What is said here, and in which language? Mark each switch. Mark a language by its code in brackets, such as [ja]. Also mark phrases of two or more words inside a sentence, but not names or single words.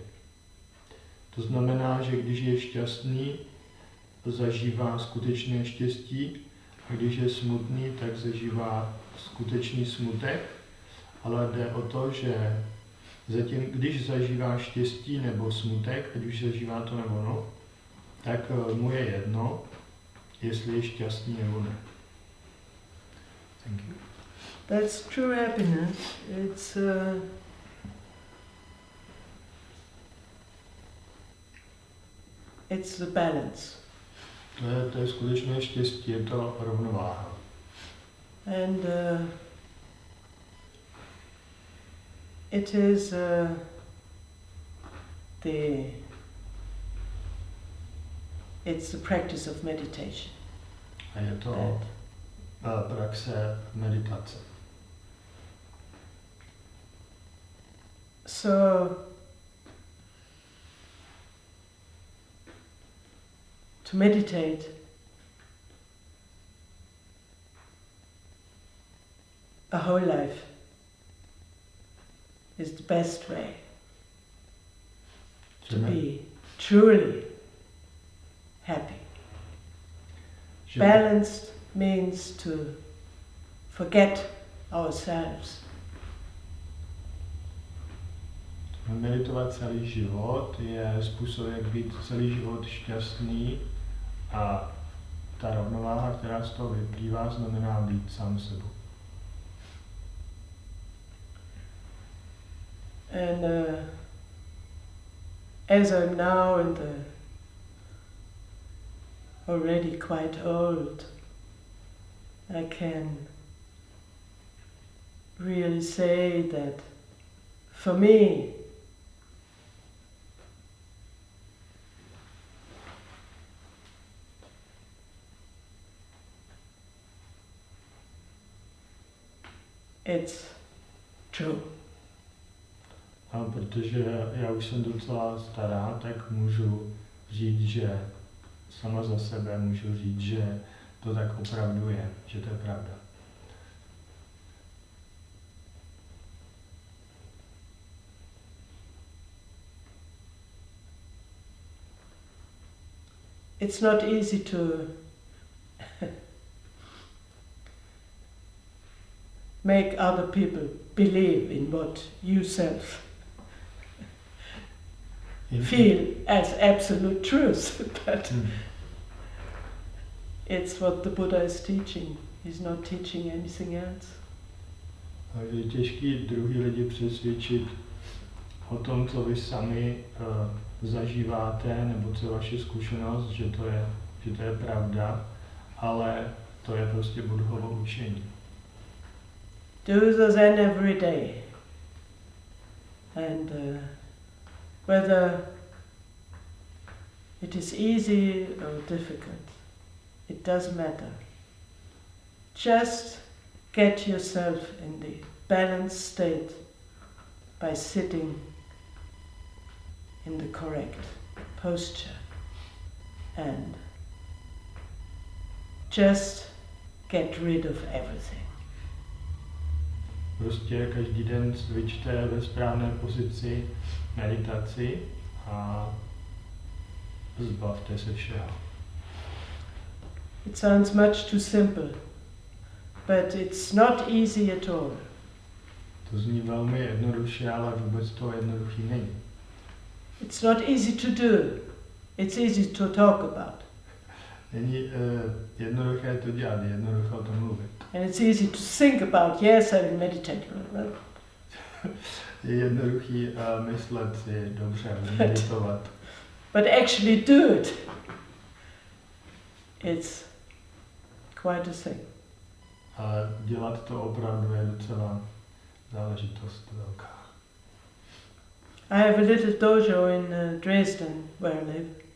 [cs] To znamená, že když je šťastný, zažívá skutečné štěstí a když je smutný, tak zažívá skutečný smutek, ale jde o to, že zatím, když zažívá štěstí nebo smutek, ať už zažívá to nebo no, tak mu je jedno, jestli je šťastný nebo ne. [en] Thank you. That's true happiness. It's the balance. [cs] To je skutečné štěstí, je to rovnováha. [en] And it is it's the practice of meditation. [cs] A je to praxe meditace. [en] So to meditate a whole life is the best way to be truly happy. Balanced means to forget ourselves. [cs] Meditovat celý život je způsob, jak být celý život šťastný a ta rovnováha, která z toho vyplývá, znamená být sám sebou. [en] And as I'm now in the already quite old, I can really say that for me, it's true. [cs] A protože já už jsem docela stará, tak můžu říct, že sama za sebe můžu říct, že to tak opravdu je, že to je pravda. [en] It's not easy to make other people believe in what you self feel as absolute truth, but it's what the Buddha is teaching. He's not teaching anything else. [cs] Je těžký druhý lidi přesvědčit o tom, co vy sami zažíváte, nebo co je vaše zkušenost, že to je pravda, ale to je prostě Buddhovo učení. [en] Do the Zen every day. And whether it is easy or difficult, it doesn't matter. Just get yourself in the balanced state by sitting in the correct posture and just get rid of everything. [cs] Prostě každý den cvičte ve správné pozici meditaci a zbavte se všeho. [en] It sounds much too simple, but it's not easy at all. [cs] To zní velmi jednoduše, ale vůbec to jednoduchý není. [en] It's not easy to do. It's easy to talk about. [cs] Není jednoduché to dělat, je jednoduché o tom mluvit. [en] And it's easy to think about, yes, I will meditate. [cs] Je jednoduchý myslet si, dobře, meditovat. [en] But actually do it. It's quite a thing. [cs] Ale dělat to opravdu je docela záležitost velká. [en] I have a little dojo in Dresden, where I live.